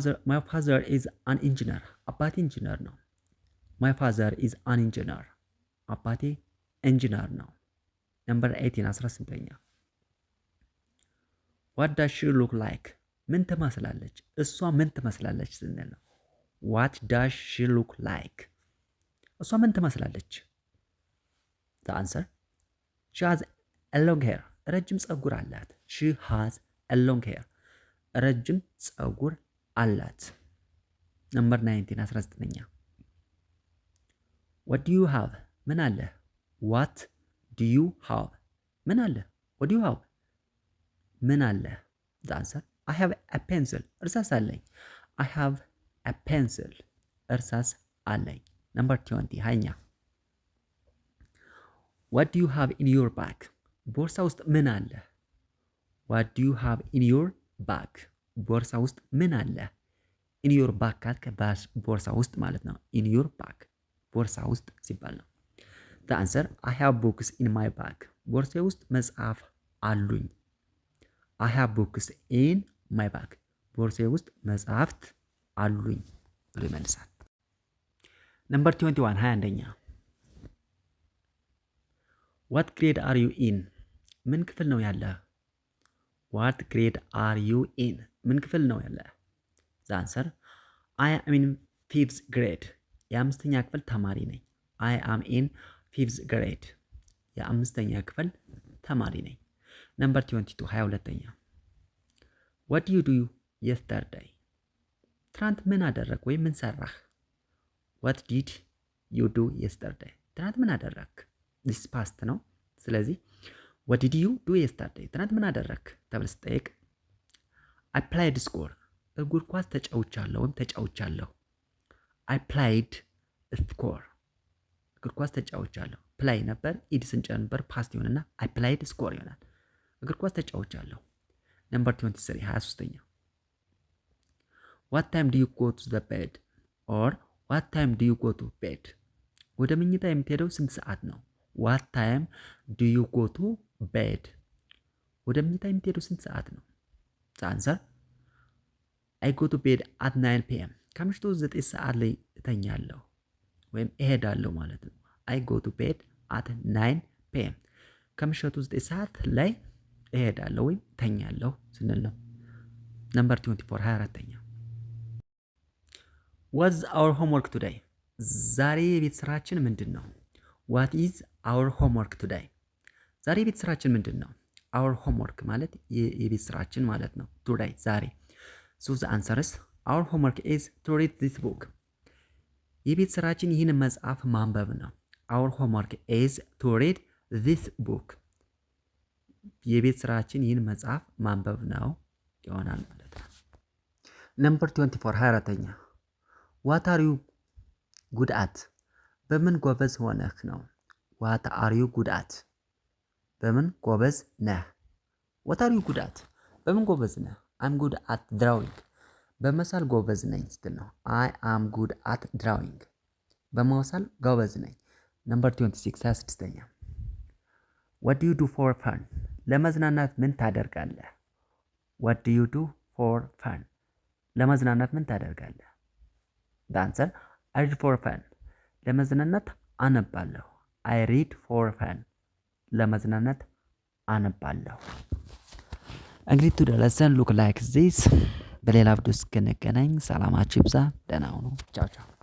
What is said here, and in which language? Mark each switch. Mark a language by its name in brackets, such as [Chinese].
[English] My father is an engineer. [Amharic] አባቴ ኢንጂነር ነው። [English] My father is an engineer. [Amharic] አባቴ ኢንጂነር ነው። [English] Number 18 [Amharic] 18ኛ. [English] What does she look like? [Amharic] ምን ትመስላለች? እሷ ምን ትመስላለች ስንል ነው [English] What does she look like? [Amharic] እሷ ምን ትመስላለች? [English] The answer She has a long hair. [Amharic] ረጅም ፀጉር አላት። [English] She has a long hair. [Amharic] ረጅም ፀጉር አላት። [English] Number 19 [Amharic] 19ኛ. [English] What do you have? [Amharic] ምን አለ? [English] What do you have? ምን አለ? What do you have? ምን አለ? The answer I have a pencil. [Amharic] እርሳስ አለኝ። [English] I have a pencil. [Amharic] እርሳስ አለኝ። [English] Number 20 [Amharic] ሃያኛ. [English] What do you have in your bag? [Amharic] ቦርሳ ውስጥ ምን አለ? [English] What do you have in your bag? [Amharic] ቦርሳ ውስጥ ምን አለ? [English] In your bag [Amharic] ካልከ ቦርሳ ውስጥ ማለት ነው። [English] In your bag [Amharic] ቦርሳ ውስጥ ሲባል ነው። [English] The answer I have books in my bag. [Amharic] ቦርሳዬ ውስጥ መጽሐፍ አሉኝ። [English] I have books in my bag. [Amharic] ቦርሳዬ ውስጥ መጽሐፍት አሉኝ ብሎ ይመልሳል። [English] Number 21 [Amharic] 21ኛ. [English] What grade are you in? [Amharic] ምን ክፍል ነው ያለህ? [English] What grade are you in? ምን ክፍል ነው ያለህ? The answer I am in 5th grade. [Amharic] የአምስተኛ ክፍል ተማሪ ነኝ። [English] I am in 5th grade. [Amharic] የአምስተኛ ክፍል ተማሪ ነኝ። [English] Number 22 [Amharic] 22ኛ. [English] What do you do yesterday? [Amharic] ትናንት ምን አደረግ ወይም ምን ሰራህ? [English] What did you do yesterday? [Amharic] ትናንት ምን አደረግ? [English] This past [Amharic] ነው። ስለዚህ [English] What did you do yesterday? [Amharic] ትናንት ምን አደረግ ተብለህ ስትጠይቅ [English] I played soccer. [Amharic] እግር ኳስ ተጫውቻለሁ ወይም ተጫውቻለሁ። [English] I played soccer. [Amharic] እግር ኳስ ተጫውቻለሁ። play ነበር ኢድ ስንጨምር ፓስት ይሆንና [English] I played soccer [Amharic] ይሆናል። እግር ኳስ ተጫውቻለሁ። [English] Number 23 [Amharic] 23ኛ. [English] What time do you go to the bed? Or what time do you go to bed? [Amharic] ወደ መኝታ የምትሄደው ስንት ሰዓት ነው? [English] What time do you go to bed? [Amharic] ወደ መኝታ የምትሄደው ስንት ሰዓት ነው? [English] The answer I go to bed at 9 p.m. [Amharic] ከምሽቱ 9 ሰዓት ላይ እተኛለሁ ወይም እሄዳለሁ ማለት ነው። [English] I go to bed at 9 p.m. [Amharic] ከምሽቱ 9 ሰዓት ላይ እሄዳለሁ ወይም እተኛለሁ ስንል ነው። [English] Number 24 [Amharic] 24ኛ. [English] What's our homework today? [Amharic] ዛሬ የቤት ስራችን ምንድን ነው? [English] What is our homework today? [Amharic] ዛሬ የቤት ስራችን ምንድን ነው? [English] Our homework [Amharic] ማለት የቤት ስራችን ማለት ነው። Today ዛሬ. [English] So the answer is our homework is to read this book. [Amharic] የቤት ስራችን ይህን መጽሐፍ ማንበብ ነው። [English] Our homework is to read this book. [Amharic] የቤት ስራችን ይህን መጽሐፍ ማንበብ ነው ይሆናል ማለት ነው። [English] Number 24 [Amharic] 24ኛ. [English] What are you good at? [Amharic] በምን ጎበዝ ሆነህ ነው? [English] ዋት አር ዩ ጉድ አት? [Amharic] በምን ጎበዝ ነህ? [English] ዋት አር ዩ ጉድ አት? [Amharic] በምን ጎበዝ ነህ? [English] አም ጉድ አት ድራዊንግ። [Amharic] በመሳል ጎበዝ ነኝ ስትል ነው። [English] አይ አም ጉድ አት ድራዊንግ። [Amharic] በመሳል ጎበዝ ነኝ። [English] ነምበር 26 26ኛ what do you do for fun? [Amharic] ለመዝናናት ምን ታደርጋለህ? [English] what do you do for fun? [Amharic] ለመዝናናት ምን ታደርጋለህ? [English] the answer I read for fun. [Amharic] ለመዝናናት አነባለሁ። [English] I read for fun. [Amharic] ለመዝናናት አነባለሁ። እንግዲህ [English] to the lesson look like this [Amharic] በሌላ ቪዲዮ እስክንገናኝ ሰላማችሁ ይብዛ። ደህና ሁኑ። ቻው ቻው።